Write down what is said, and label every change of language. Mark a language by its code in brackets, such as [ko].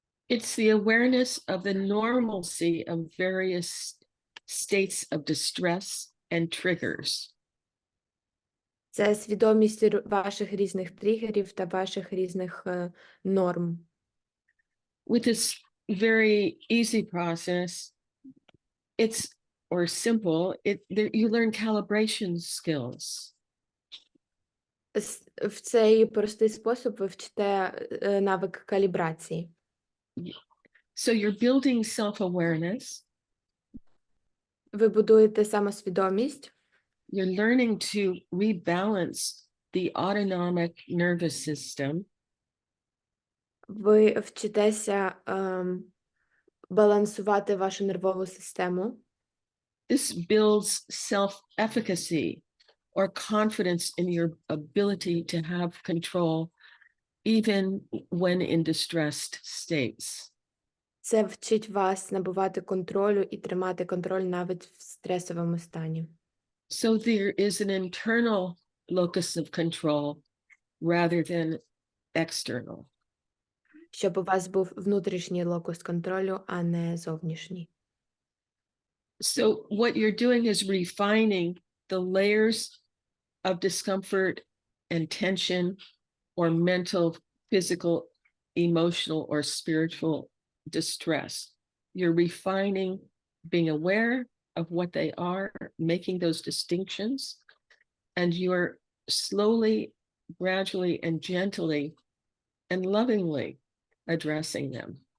[en] It's the awareness of the normalcy of various states of distress and triggers. [uk] Це свідомість ваших різних тригерів та ваших різних норм. [en] With this very easy process, it's, or simple, you learn calibration skills. [uk] В цей простий спосіб ви вчите навик калібрації. [en] So you're building self-awareness. [uk] Ви будуєте самосвідомість. [en] You're learning to rebalance the autonomic nervous system. [uk] Ви вчитеся балансувати вашу нервову систему. [en] This builds self-efficacy or confidence in your ability to have control even when in distressed states. [uk] Це вчить вас набувати контролю і тримати контроль навіть в стресовому стані. [en] So there is an internal locus of control rather than external. [uk] Щоб у вас був внутрішній локус контролю, а не зовнішній. [en] So what you're doing is refining the layers of discomfort and tension or mental, physical, emotional, or spiritual distress. You're refining, being aware of what they are, making those distinctions, and you're slowly, gradually, and gently and lovingly addressing them.